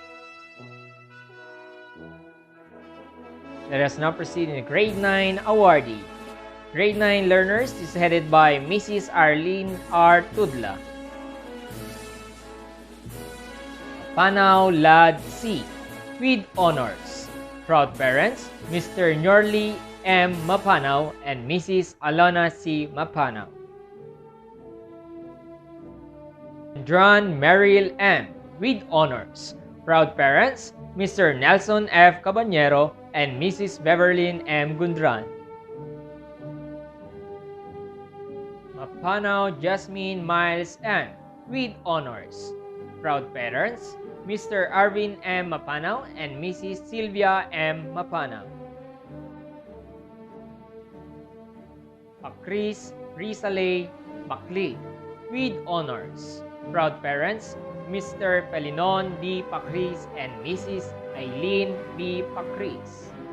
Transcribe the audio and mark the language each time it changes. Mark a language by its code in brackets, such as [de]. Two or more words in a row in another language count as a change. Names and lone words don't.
[en] Let us now proceed in the Grade 9 awardee. Grade 9 learners is headed by Mrs. Arlene R. Tudla. Panao Lad C. with honors. Proud parents, Mr. Norley M. Mapanaw and Mrs. Alona C. Mapanaw. Dran Merrill M. with honors. Proud parents, Mr. Nelson F. Caballero and Mrs. Beverlyn M. Gundran. Mapanaw Jasmine Miles M. with honors. Proud parents, Mr. Arvin M. Mapanaw and Mrs. Sylvia M. Mapanaw. Pacris Rizale Bakli with honors. Proud parents, Mr. Pelinon D. Pacris and Mrs. Eileen B. Pacris.